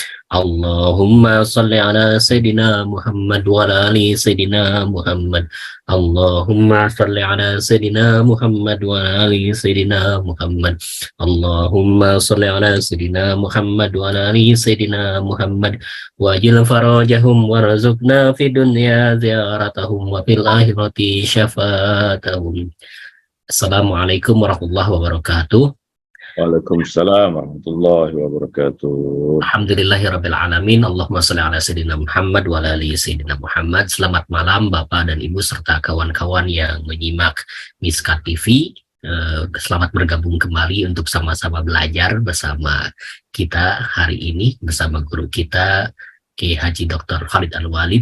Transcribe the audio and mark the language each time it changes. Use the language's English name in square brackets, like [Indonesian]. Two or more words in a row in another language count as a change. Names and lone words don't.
[Arabic] اللهم صل على سيدنا محمد وعلى آل سيدنا محمد. اللهم صل على سيدنا محمد وعلى آل سيدنا محمد. اللهم صل على سيدنا محمد وعلى آل سيدنا محمد. وعجل فرجهم وارزقنا في الدنيا زيارتهم وفي الآخرة شفاعتهم. السلام عليكم ورحمة الله وبركاته. وعليكم السلام ورحمة الله وبركاته. الحمد لله رب العالمين. اللهم صل على سيدنا محمد وعلى آل سيدنا محمد. [Indonesian] Selamat malam Bapak dan Ibu serta kawan-kawan yang menyimak Miskat TV. Selamat bergabung kembali untuk sama-sama belajar bersama kita hari ini bersama guru kita Kiai Haji Dr. Khalid Al-Walid.